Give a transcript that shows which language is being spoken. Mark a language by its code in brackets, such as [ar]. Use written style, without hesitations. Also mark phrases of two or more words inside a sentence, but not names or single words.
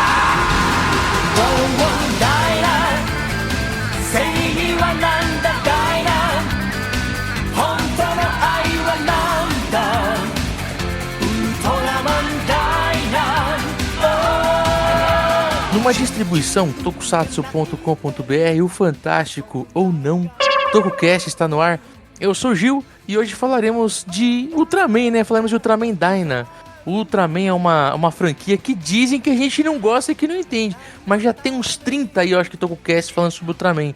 [ja] ダイナ正義はなんだダイナ本当の愛はなんだウルトラマンダイナ。 [pt] Numa distribuição tokusatsu.com.br, o fantástico ou não TokuCast está no ar. Eu sou o Gil e hoje falaremos de Ultraman, né? Falaremos de Ultraman Dyna. O Ultraman é uma franquia que dizem que a gente não gosta e que não entende, mas já tem uns 30 aí, eu acho que TokuCast falando sobre Ultraman.